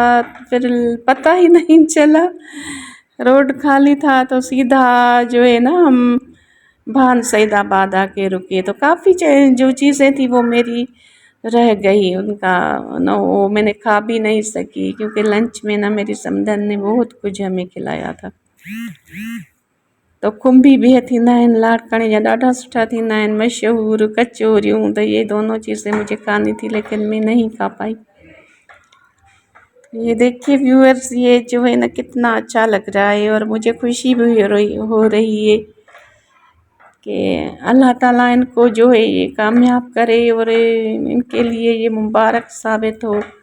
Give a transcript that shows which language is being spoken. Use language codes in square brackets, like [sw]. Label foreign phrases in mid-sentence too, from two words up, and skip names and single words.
[ur] پھر پتہ ہی نہیں چلا، روڈ خالی تھا تو سیدھا جو ہے نا ہم بھان سعید آباد آ کے رکے. تو کافی جو چیزیں تھی وہ میری رہ گئی، ان کا نہ وہ میں نے کھا بھی نہیں سکی، کیونکہ لنچ میں نا میری سمدن نے بہت کچھ ہمیں کھلایا تھا. [sd] تو کھنبی بھی تھیندا آहिनि لاڑکاणे جا ॾाढा सुठा थींदा आहिनि मशहूर कचौरियूं. [ur] तो یہ دونوں چیزیں مجھے کھانی تھی لیکن میں نہیں کھا پائی. یہ دیکھیے ویورز، یہ جو ہے نا کتنا اچھا لگ رہا ہے، اور مجھے خوشی بھی ہو رہی ہے کہ اللہ تعالیٰ ان کو جو ہے یہ کامیاب کرے اور ان کے لیے یہ مبارک ثابت ہو.